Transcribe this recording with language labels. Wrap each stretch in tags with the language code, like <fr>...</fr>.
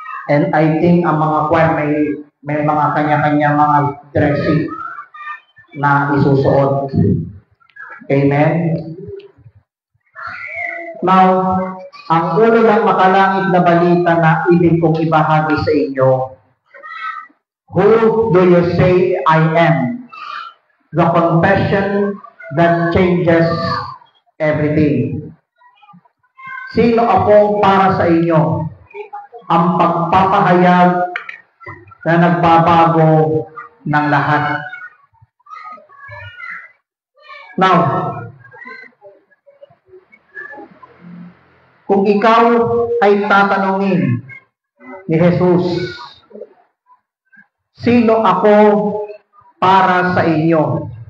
<en>And I think</en> <tl>ang mga choir may mga kanya-kanya mga dressing na isusuot. Amen? Now, ang ulo ng makalangit na balita na ibig kong ibahagi sa inyo,</tl> <en>who do you say I am? The confession that changes everything.</en> <tl>Sino ako para sa inyo? Ang pagpapahayag na nagbabago ng lahat. Now, kung ikaw ay tatanungin ni Jesus, sino ako para sa inyo?</tl>